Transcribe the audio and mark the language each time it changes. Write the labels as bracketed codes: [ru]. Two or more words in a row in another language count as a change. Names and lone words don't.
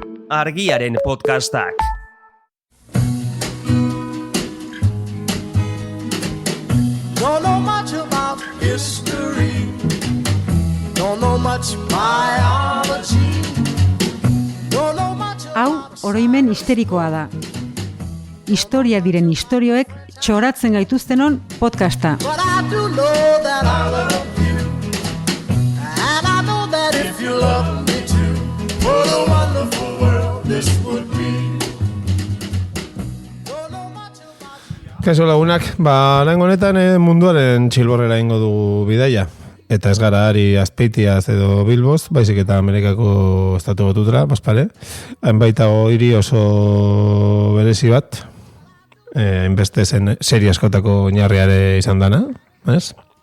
[eu] Argiaren podcastak. [en] Don't know much about history. Don't know much biology. Don't know much. [eu] Hau oroimen histerikoa da. Historia diren istorioek txoratzen gaituztenon podcasta. [en] But I do know that I love you. And I know that if you love me too, what a wonderful world this would be. Don't know much about. [eu] Kaixo lagunak, oraingo honetan munduaren txilborrera ingo dugu bidaia. Eta ez gara ari Azpeitiaz edo Bilboz, baizik eta Amerikako estatu batutara, Baspare. Hainbaita hiri oso berezi bat, hainbeste serie askotako oinarriare izan dana, ez?